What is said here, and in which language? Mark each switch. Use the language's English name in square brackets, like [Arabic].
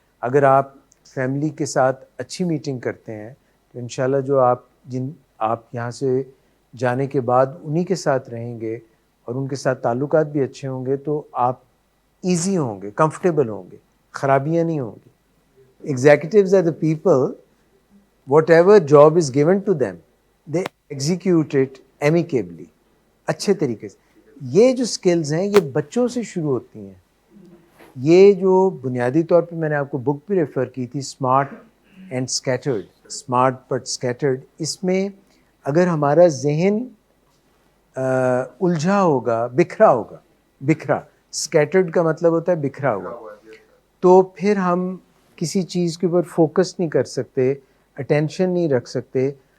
[Urdu] اگر آپ فیملی کے ساتھ اچھی میٹنگ کرتے ہیں تو انشاءاللہ جو آپ یہاں سے جانے کے بعد انہی کے ساتھ رہیں گے اور ان کے ساتھ تعلقات بھی اچھے ہوں گے، تو آپ ایزی ہوں گے، کمفرٹیبل ہوں گے، خرابیاں نہیں ہوں گی. [English] executives are the people whatever job is given to them they execute it amicably، [Urdu] اچھے طریقے سے. یہ جو سکلز ہیں یہ بچوں سے شروع ہوتی ہیں. یہ جو بنیادی طور پہ میں نے آپ کو بک بھی ریفر کی تھی، smart and scattered, smart but scattered. اس میں اگر ہمارا ذہن الجھا ہوگا، بکھرا ہوگا، بکھرا، اسکیٹرڈ کا مطلب ہوتا ہے بکھرا ہوا، تو پھر ہم کسی چیز کے اوپر فوکس نہیں کر سکتے، اٹینشن نہیں رکھ سکتے.